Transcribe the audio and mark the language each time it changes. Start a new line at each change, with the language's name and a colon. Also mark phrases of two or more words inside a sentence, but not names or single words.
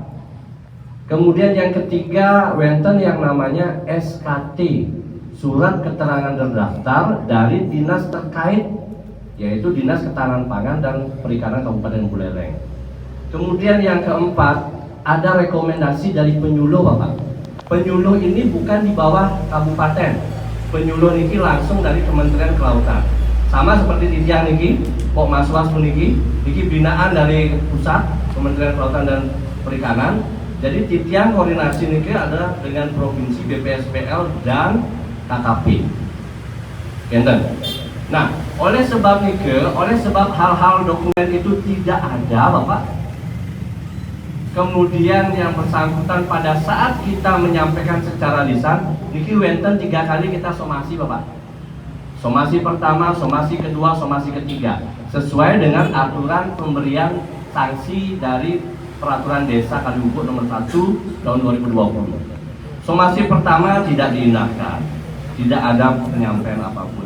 Indonesian: Kemudian yang ketiga, wonten yang namanya SKT, surat keterangan terdaftar dari dinas terkait, yaitu Dinas Ketahanan Pangan dan Perikanan Kabupaten Buleleng. Kemudian yang keempat, ada rekomendasi dari penyuluh, Bapak. Penyuluh ini bukan di bawah kabupaten. Penyuluh niki langsung dari Kementerian Kelautan. Sama seperti
Balinese: Titiang niki,
Indonesian: Pok Maswas niki binaan dari pusat Kementerian Kelautan dan Perikanan. Jadi Titiang koordinasi niki ada dengan provinsi, BPSPL dan KKP. Enten. Nah, oleh sebab niki, oleh sebab hal-hal dokumen itu tidak ada, Bapak. Kemudian yang bersangkutan pada saat kita menyampaikan secara lisan,
Balinese: niki wenten
Indonesian: 3 kali kita somasi, Bapak. Somasi pertama, somasi kedua, somasi ketiga, sesuai dengan aturan pemberian sanksi dari Peraturan Desa Kalibubuk Nomor 1 Tahun 2020. Somasi pertama tidak diindahkan, tidak ada penyampaian apapun.